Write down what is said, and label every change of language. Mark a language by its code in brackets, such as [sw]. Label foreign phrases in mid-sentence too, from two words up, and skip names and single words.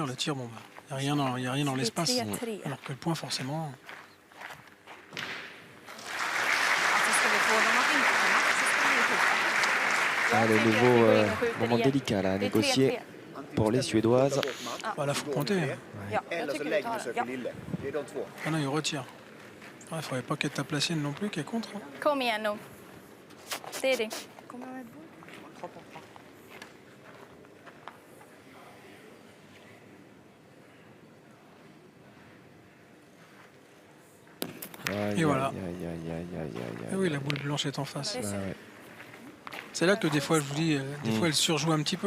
[fr] Le tir, bon, il n'y a rien dans l'espace. Alors que le point, forcément. Allez, nouveau moment délicat là, à négocier pour les Suédoises. Voilà, faut pointer. [sv] Eller så lägger du söker Lille. Det är de två. [fr] Ah non, il retire. Il ne faudrait pas qu'elle tape la sienne non plus, qu'elle contre. Hein. [sv] Kom igen nu. Det är det. [fr] Et voilà. Aïe. Et oui, la boule blanche est en face. Ouais. C'est là que des fois, je vous dis, des fois, elle surjoue un petit peu.